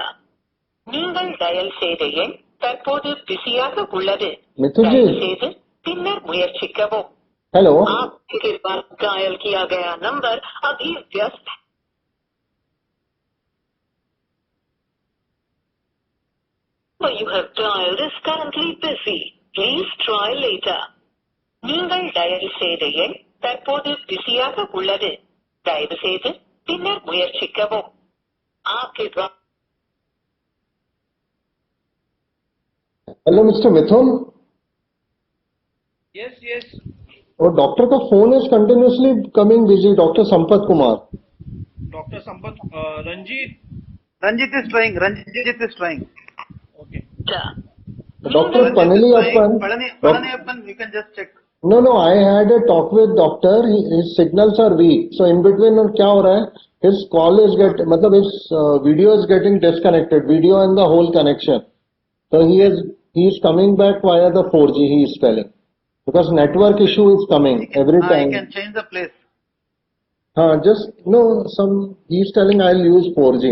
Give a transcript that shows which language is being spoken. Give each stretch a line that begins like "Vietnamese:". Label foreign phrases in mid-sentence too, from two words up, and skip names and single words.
Tamil: நீங்கள் டயல் செய்த எண் தற்போது பிஸியாக உள்ளது.
Hindi: मिथुन जी,
Tamil: தயவு செய்து பின்னர் முயற்சிக்கவும்.
Hindi: हेलो. आपके पास डायल किया गया नंबर अभी व्यस्त है.
English: You have dialed is currently busy. Please try later.
Tamil: நீங்கள் டயல் செய்த எண் தற்போது பிஸியாக உள்ளது. தயவு செய்து பின்னர் முயற்சிக்கவும்.
Hindi: आपके द्वारा
English: Hello Mister Mithun. Yes, yes.
Hindi: और डॉक्टर का फोन
English: is continuously coming busy.
Hindi: डॉक्टर संपत कुमार.
English: Dr. Sampath, Ranjit. Ranjit is trying. Ranjit is trying. Okay. Dr. Ranjit is Panaliyappan. trying. Palaniappan, you can just check. No, I had a talk with doctor. His signals are weak. So in between
Hindi: क्या हो रहा है?
English: His call is मतलब his video is getting disconnected. Video and the whole connection. So he is coming back via the 4G. He is telling because network issue is coming every time. You can change the place. Just no. He is telling I'll use 4G.